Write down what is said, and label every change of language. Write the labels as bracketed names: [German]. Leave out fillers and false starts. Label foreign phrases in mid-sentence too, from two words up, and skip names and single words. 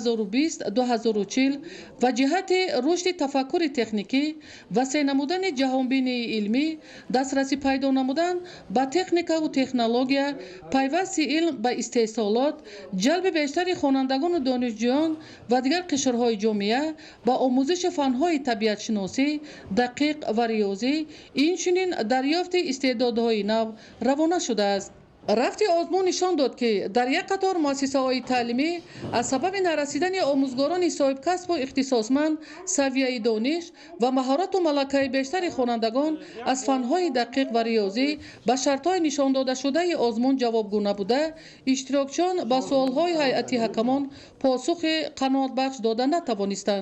[Persian] 2020-2040 و جهت رشد تفکر تکنیکی و سعی نمودن جهانبینی علمی، دسترسی پیدا نمودن به تکنیک و تکنولوژی، پیوست علم به استحصالات، جلب بیشتر خوانندگان و دانشجویان و دیگر قشرهای جامعه با آموزش فنهای طبیعت شناسی دقیق و ریاضی، اینچنین دریافت استعدادهای نو روانه شده است. [Tajik] рафти озмун нишон дод ки дар як қатор муассисаҳои таълимӣ аз сабаби нарасидани омӯзгорони соҳибкасбу ихтисосманд савияи дониш ва маҳорату малакаи бештари хонандагон аз фанҳои дақиқ ва риёзӣ ба шартҳои нишондодашудаи озмун ҷавобгӯ набуда иштирокчиён ба суолҳои ҳайати ҳакамон посухи қаноатбахш дода натавонистанд.